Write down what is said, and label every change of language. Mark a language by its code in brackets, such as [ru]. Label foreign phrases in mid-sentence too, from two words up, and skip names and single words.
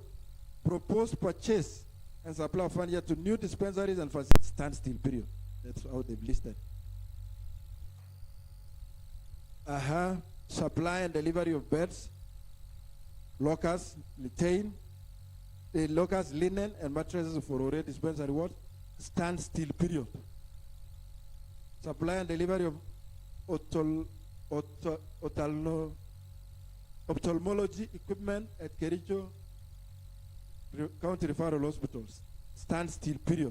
[en] Proposed purchase and supply of furniture to new dispensaries and facilities, standstill period. That's how they've listed. Supply and delivery of beds, lockers, lockers, linen, and mattresses for Ore dispensary ward, standstill period. Supply and delivery of ophthalmology equipment at Kericho County Referral Hospitals, standstill period.